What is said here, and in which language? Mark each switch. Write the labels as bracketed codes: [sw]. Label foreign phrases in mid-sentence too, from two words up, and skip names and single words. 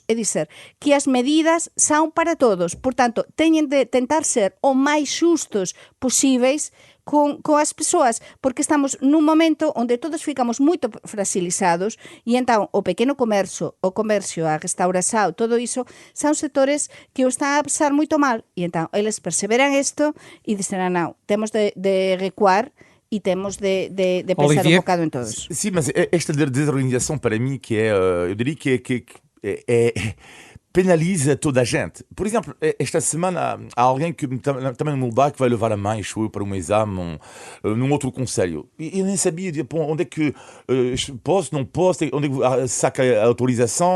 [pt] É dizer, [gl] que as medidas son para todos. Portanto, teñen de tentar ser o máis xustos posíveis con as persoas, porque estamos nun momento onde todos ficamos moito fragilizados e entón o pequeno comercio, a restauración, todo iso, son sectores que o están a pasar moito mal e entón eles perseveran isto e dixeran, non, temos de recuar e temos de pensar un bocado en todos. [pt] Sim, mas esta desorganização para mim que é, eu diria que penaliza toda a gente. Por exemplo, esta semana há alguém que também no meu bairro que vai levar a mãe, para um exame num outro concelho. E eu nem sabia onde é que posso, não posso, onde é que saca a autorização.